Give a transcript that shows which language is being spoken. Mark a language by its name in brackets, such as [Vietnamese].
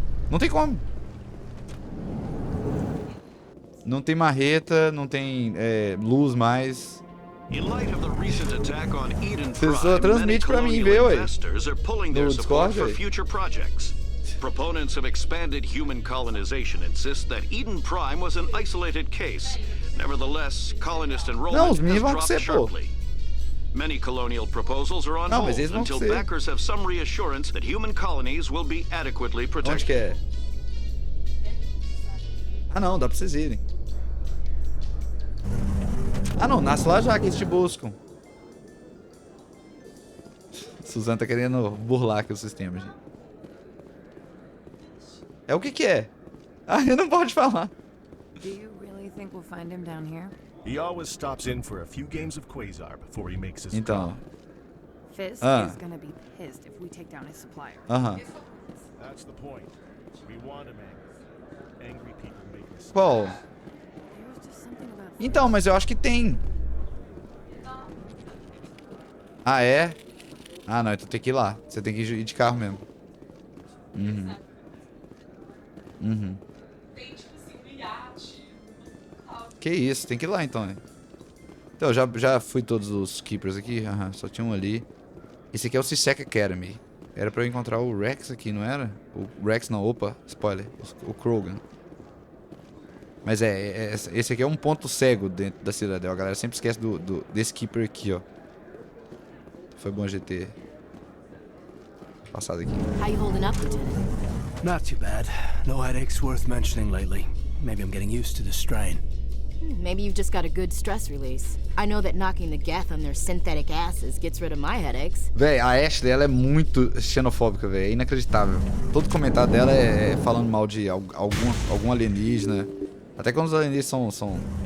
[Portuguese] Não tem como. Não tem marreta, não tem luz mais. Você só transmite pra mim ver, ué. No Discord, ué. [English] Proponents of expanded human colonization insist that Eden Prime was an isolated case. Nevertheless, colonist enrollment has dropped sharply. Many colonial proposals are on hold until backers have some reassurance that human colonies will be adequately protected. [Portuguese] Onde que é? Ah não, dá pra vocês irem. Ah, não. Nasce lá já que eles te buscam. Suzanne tá querendo burlar aqui o sistema, gente. É o que que é? Ah, ele não pode falar. [English] Do you really think we'll find him down here? He always stops in for a few games of Quasar before he makes his [Portuguese] Então. [English] Fisk is gonna be pissed if we take down his supplier. That's the point. We want him angry. Angry people make mistakes. [Portuguese] Qual? Então, mas eu acho que tem. Ah, é? Ah, não, então tem que ir lá. Você tem que ir de carro mesmo. Que isso, tem que ir lá então, né? Então, eu já fui todos os Keepers aqui. Só tinha um ali. Esse aqui é o Sisek Academy. Era pra eu encontrar o Rex aqui, não era? O Rex não, opa, spoiler. O Krogan. Mas esse aqui é um ponto cego dentro da Cidadel. A galera sempre esquece desse Keeper aqui, ó. Foi bom a gente ter passado aqui. [English] How you holding up, Lieutenant? Not too bad. No headaches worth mentioning lately. Maybe I'm getting used to the strain. Maybe you've just got a good stress release. I know that knocking the Geth on their synthetic asses gets rid of my headaches. [Portuguese] Véi, a Ashley, ela é muito xenofóbica, véi. É inacreditável. Todo comentário dela é falando mal de algum alienígena. Até quando os alienígenas são...